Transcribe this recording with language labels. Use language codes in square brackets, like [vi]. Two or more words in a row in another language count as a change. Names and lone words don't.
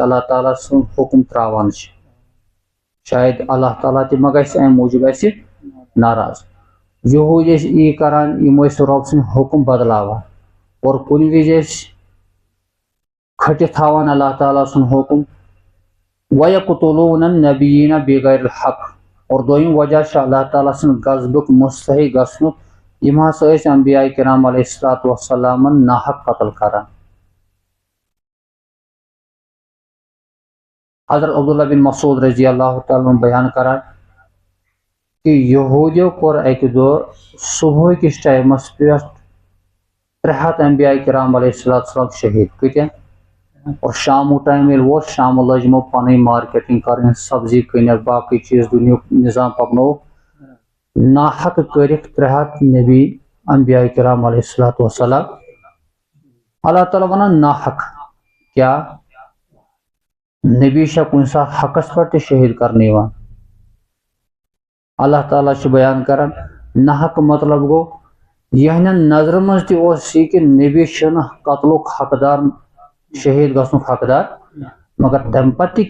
[ks] اللہ تعالیٰ سُنٛد حُکُم ترٛاوان چھِ شاید اللہ تعالیٰ تہِ ما گژھِ اَمہِ موٗجوٗب اَسہِ ناراض یہوٗدۍ ٲسۍ یی کَران یِم ٲسۍ رۄب سٕنٛدۍ حُکُم بدلاوان اور کُنہِ وِزِ ٲسۍ کھٔٹِتھ تھاوان اللہ تعالیٰ سُنٛد حُکُم [ar] وَیَقْتُلُونَ النَّبِیِّیٖنَ بِغَیرِ الحق [ks] اور دوٚیِم وجہ چھُ اللہ تعالیٰ سٕنٛدِ غضبُک مُستحق گژھنُک یِم ہسا ٲسۍ انبیاء کرام [ar] علیہ الصلوۃ والسلامن [ks] ناحق قتل کران حضرت عبداللہ بن مسعود [ar] رضی اللہ تعالیٰ عنہ [ks] بیان کران کہ یہوٗدیو کوٚر اَکہِ دۄہ صبحٲے کِس ٹایمَس پٮ۪ٹھ 300 انبیاء کرام [ar] علیہ الصلوۃ والسلام [ks] شہیٖد کۭتیاہ اور شامُک ٹایم ییٚلہِ ووت شامہٕ لٲج یِمو پنٕنۍ مارکیٹنگ کرٕنۍ سبزی کٕنِکھ باقٕے چیٖز دُنیُک نظام پکنووُکھ ناحق کٔرِکھ 300 نبی انبیاء کرام [ar] علیہ الصلوۃ والسلام [ks] اللہ تعالیٰ ونان ناحق کیٛاہ نبی چھا کُنہِ ساتہٕ حقس پٮ۪ٹھ تہِ شہیٖد کرنہٕ یِوان اللہ تعالیٰ چھُ بیان کران ناحق مطلب گوٚو یِہنٛدٮ۪ن نظرن منٛز تہِ اوس یہِ کہِ نبی چھُنہٕ قتلُک حقدار شہیٖد گژھنُک حقدار مگر تمہِ پتہٕ تہِ